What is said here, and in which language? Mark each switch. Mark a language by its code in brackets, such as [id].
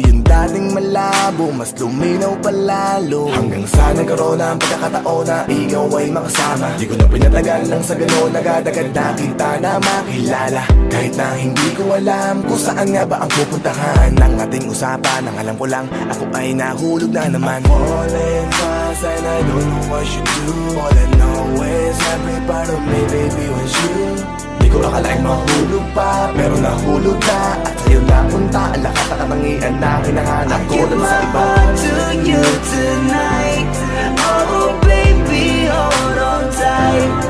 [tl] Yung dating malabo, mas luminaw palalo. Hanggang sa nagkaroon ang pagkakataon na ikaw ay makasama. Di ko na pinatagal lang sa gano'n, agad-agad na kita na makilala. Kahit na hindi ko alam kung saan nga ba ang pupuntahan ng ating usapan. Ang alam ko lang, ako ay nahulog na naman. [en] I'm falling fast and I don't know what you do. All I know is every part of me, baby, was you. [tl] Di ko akalaing mahulog pa, pero nahulog na. At sa'yo napunta ang lahat ng katangian na hinahanap ko dun sa iba. [en] I give my heart to you tonight. Oh baby, hold on tight.